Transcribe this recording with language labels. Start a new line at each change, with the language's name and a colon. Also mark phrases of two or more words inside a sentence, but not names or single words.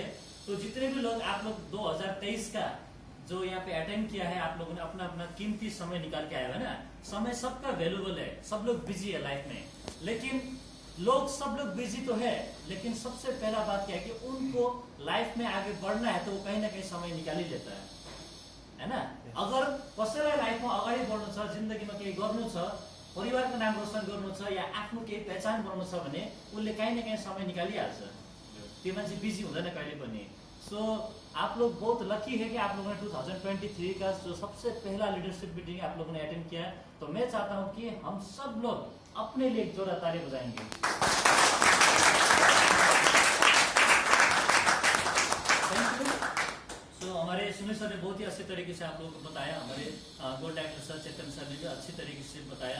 Hindi: तो जितने भी लोग आप लोग 2023 का जो यहाँ पे अटेंड किया है, आप लोगों ने अपना अपना कीमती समय निकाल के आया है ना। समय सबका वैल्यूबल है, सब लोग बिजी है लाइफ में, लेकिन सब लोग बिजी तो है, लेकिन सबसे पहला बात क्या है कि उनको लाइफ में आगे बढ़ना है, तो वो कहीं ना कहीं समय निकाल ही लेता है ना।
Nepali: अगर कसैलाई लाइफमा अगाडि बढ्नु छ, जिन्दगीमा केही गर्नु छ, परिवारको नाम रोशन गर्नु छ या आफ्नो केही पहिचान बनाउनु छ भने उसले
Hindi: कहीं ना कहीं
Nepali: समय निकालिहाल्छ। त्यो मान्छे बिजी हुँदैन कहिले पनि।
Hindi: सो आप लोग बहुत लकी है कि आप लोगों ने 2023 का जो सबसे पहला
English: leadership meeting
Hindi: आप लोगों ने अटेंड किया। तो मैं चाहता हूं कि हम सब लोग अपने लिए एक जोरदार ताली बजाएंगे। सो हमारे सुनील सर ने बहुत ही अच्छे तरीके से आप लोगों को बताया, हमारे
English: gold director
Hindi: सर चेतन सर ने भी अच्छी तरीके से बताया।